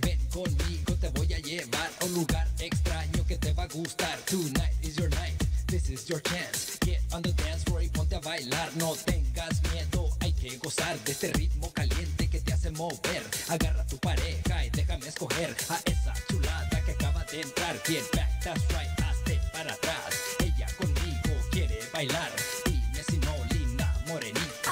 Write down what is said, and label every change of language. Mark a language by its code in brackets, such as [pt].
[es] Ven conmigo, te voy a llevar a un lugar extraño que te va a gustar. [en] Tonight is your night, this is your chance. Get on the dance floor [es] y ponte a bailar. No tengas miedo, hay que gozar de este ritmo caliente que te hace mover. Agarra a tu pareja y déjame escoger a esa chulada que acaba de entrar. [en] Get back, that's right, [es] hazte para atrás. Ella conmigo quiere bailar. Dime si no, linda morenita.